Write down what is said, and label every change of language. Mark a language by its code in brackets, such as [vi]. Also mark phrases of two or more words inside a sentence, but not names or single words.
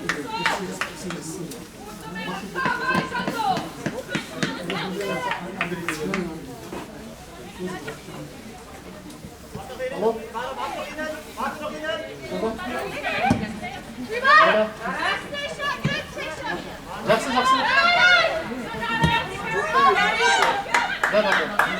[de] Андрей. Hallo? Warte noch innen. Warte noch innen. Jackson, Jackson. [tr] Ver bakalım.